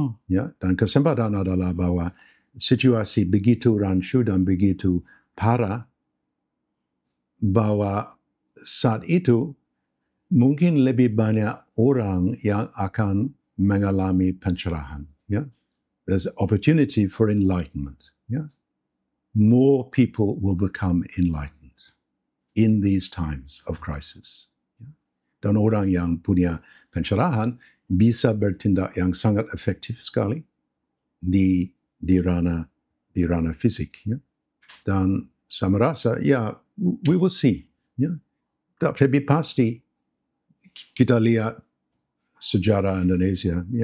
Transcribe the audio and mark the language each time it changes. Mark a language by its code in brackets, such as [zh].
[id] Dan kesempatan adalah bahwa situasi begitu rancu dan begitu parah, bahwa saat itu mungkin lebih banyak orang yang akan mengalami pencerahan. [en] There's opportunity for enlightenment. More people will become enlightened in these times of crisis. [id] Dan orang yang punya pencerahan bisa bertindak yang sangat efektif sekali di ranah fisik. Dan saya merasa, [en] we will see. [id] Tapi pasti kita lihat sejarah Indonesia.